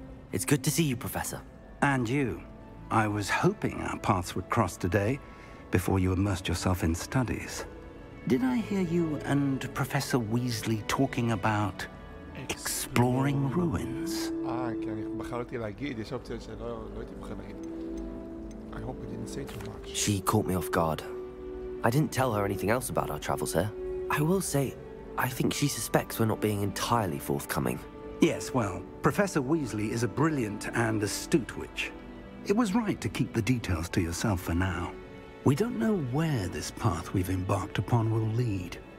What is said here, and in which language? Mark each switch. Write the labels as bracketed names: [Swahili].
[English] It's good to see you, Professor. And you. I was hoping our paths would cross today, before you immersed yourself in studies. Did I hear you and Professor Weasley talking about exploring ruins? [Hebrew] כי אני בחרתי להגיד, יש אופציה שלא הייתי בוחר להגיד. [English] I hope I didn't say too much. She caught me off guard. I didn't tell her anything else about our travels here. I will say, I think she suspects we're not being entirely forthcoming. Yes, well, Professor Weasley is a brilliant and astute witch. It was right to keep the details to yourself for now. We don't know where this path we've embarked upon will lead.